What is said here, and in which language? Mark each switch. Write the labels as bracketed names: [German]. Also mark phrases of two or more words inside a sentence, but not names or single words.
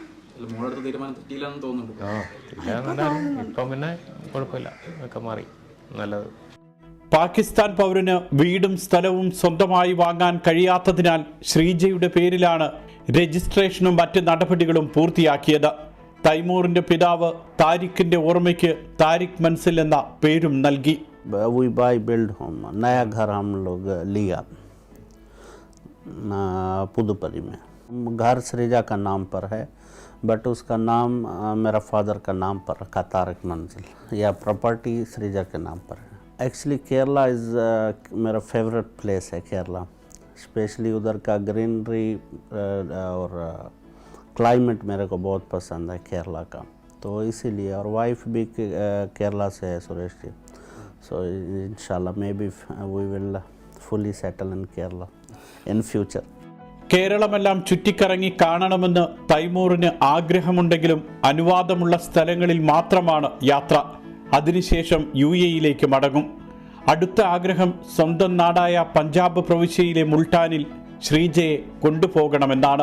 [Malayalam] ഇപ്പം പിന്നെ കുഴപ്പമില്ല, ഒക്കെ മാറി, നല്ലത്. പാകിസ്ഥാൻ പൗരന് വീടും സ്ഥലവും സ്വന്തമായി വാങ്ങാൻ കഴിയാത്തതിനാൽ ശ്രീജയുടെ പേരിലാണ് രജിസ്ട്രേഷനും മറ്റ് നടപടികളും പൂർത്തിയാക്കിയത്. തൈമൂറിന്റെ പിതാവ് താരിഖിന്റെ ഓർമ്മയ്ക്ക് താരിഖ് മൻസിൽ എന്ന പേരും നൽകി. [English] We build home, [Hindi] नया घर हम लोग लिया पुदुपल्ली में. घर श्रीजा का नाम पर है, बट उसका नाम मेरा फादर का नाम पर रखा, तारिक मंजिल. या प्रॉपर्टी श्रीजा के नाम पर है. एक्चुअली केरला इज़ मेरा [English] favourite place [Hindi] है केरला. स्पेशली उधर का ग्रीनरी और क्लाइमेट मेरे को बहुत पसंद है केरला का, तो इसीलिए. और वाइफ भी केरला से है, सुरेश जी. [English] so inshallah may be we will fully settle in Kerala in future. [Malayalam] കേരളമെല്ലാം ചുറ്റിക്കറങ്ങി കാണണമെന്ന് തൈമൂറിന് ആഗ്രഹമുണ്ടെങ്കിലും അനുവാദമുള്ള സ്ഥലങ്ങളിൽ മാത്രമാണ് യാത്ര. അതിനുശേഷം UAE മടങ്ങും. അടുത്ത ആഗ്രഹം സ്വന്തം നാടായ പഞ്ചാബ് പ്രവിശ്യയിലെ മുൾട്ടാനിൽ ശ്രീജയെ കൊണ്ടുപോകണമെന്നാണ്.